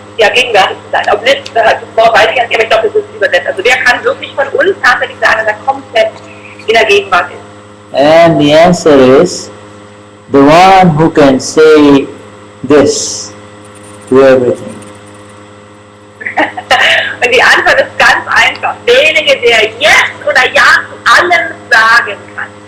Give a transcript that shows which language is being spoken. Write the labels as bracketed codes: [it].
[de] Ja, gegenwärtig zu sein. Ob nicht, das Wort weiß ich nicht, aber ich glaube, das ist übersetzt. Also wer kann wirklich von uns tatsächlich sagen, dass er komplett in der Gegenwart ist? [en] And the answer is, the one who can say this to everything. [de] Und die Antwort ist ganz einfach. Derjenige, der Yes oder Ja zu allem sagen kann.